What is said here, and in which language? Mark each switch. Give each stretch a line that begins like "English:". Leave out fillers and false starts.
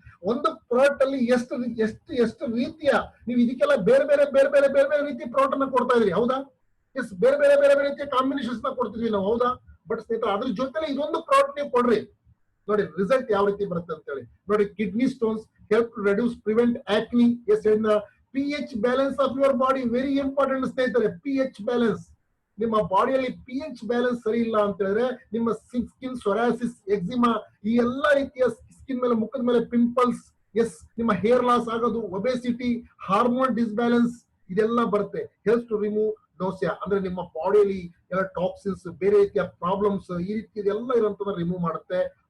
Kannada: ಒಂದು ಪ್ರಾಡಕ್ಟ್ ಅಲ್ಲಿ ಎಷ್ಟು ರೀತಿಯ ನೀವು ಇದಕ್ಕೆಲ್ಲ ಬೇರೆ ಬೇರೆ ರೀತಿ ಪ್ರಾಡಕ್ಟ್ ಅನ್ನ ಕೊಡ್ತಾ ಇದ್ರಿ, ಹೌದಾ? ಬೇರೆ ರೀತಿಯ ಕಾಂಬಿನೇಷನ್ಸ್ ನ ಕೊಡ್ತಿದ್ವಿ ನಾವು, ಹೌದಾ? ಬಟ್ ಸ್ನೇಹಿತರೆ ಅದ್ರ ಜೊತೆಲಿ ಇದೊಂದು ಪ್ರಾಡಕ್ಟ್ ನೀವು ಕೊಡ್ರಿ, ನೋಡಿ ರಿಸಲ್ಟ್ ಯಾವ ರೀತಿ ಬರುತ್ತೆ ಅಂತ ಹೇಳಿ. ನೋಡಿ kidney stones
English: help to reduce, prevent acne. Yes, and pH balance of your body very important
Kannada: ಸ್ನೇಹಿತರೆ. pH balance, ನಿಮ್ಮ ಬಾಡಿಯಲ್ಲಿ ಪಿ ಎಚ್ ಬ್ಯಾಲೆನ್ಸ್ ಸರಿ ಇಲ್ಲ ಅಂತ ಹೇಳಿದ್ರೆ ನಿಮ್ಮ ಸ್ಕಿನ್ ಸೊರಾಸಿಸ್, ಎಕ್ಸಿಮಾ, ಈ ಎಲ್ಲಾ ರೀತಿಯ ಸ್ಕಿನ್ ಮೇಲೆ, ಮುಖದ ಮೇಲೆ ಪಿಂಪಲ್ಸ್, ಎಸ್, ನಿಮ್ಮ ಹೇರ್ ಲಾಸ್ ಆಗೋದು, ಒಬೆಸಿಟಿ, ಹಾರ್ಮೋನ್ ಡಿಸ್ಬ್ಯಾಲೆನ್ಸ್, ಇದೆಲ್ಲ ಬರುತ್ತೆ.
English: helps to remove nausea,
Kannada: ಅಂದ್ರೆ ನಿಮ್ಮ ಬಾಡಿಯಲ್ಲಿ ಎಲ್ಲ ಟಾಕ್ಸಿನ್ಸ್, ಬೇರೆ ರೀತಿಯ ಪ್ರಾಬ್ಲಮ್ಸ್, ಈ ರೀತಿ ಎಲ್ಲ ಇರೋಂಥದ್ದು ರಿಮೂವ್ ಮಾಡುತ್ತೆ.